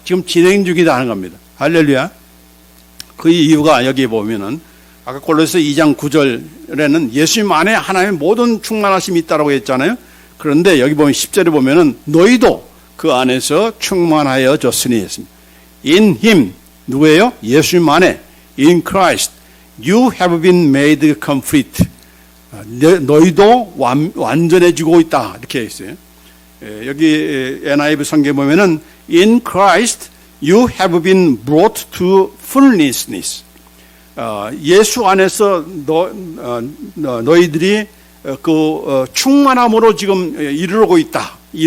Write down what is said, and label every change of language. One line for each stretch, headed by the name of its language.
Korean: 지금 진행 중이다 하는 겁니다. 할렐루야. 그 이유가 여기 보면은 아까 골로새 2장 9절에는 예수님 안에 하나님의 모든 충만하심이 있다고 했잖아요. 그런데 여기 보면 10절에 보면은 너희도 그 안에서 충만하여졌으니 했습니다.
English: In him
Korean: 누구예요? 예수님 안에
English: in Christ you have been made complete.
Korean: 너희도 완전해지고 있다 이렇게 있어요. 여기 NIV 성경에 보면은
English: in Christ you have been brought to fullness.
Korean: 예수 안에서 너희들이 그 충만함으로 지금 이르고 있다.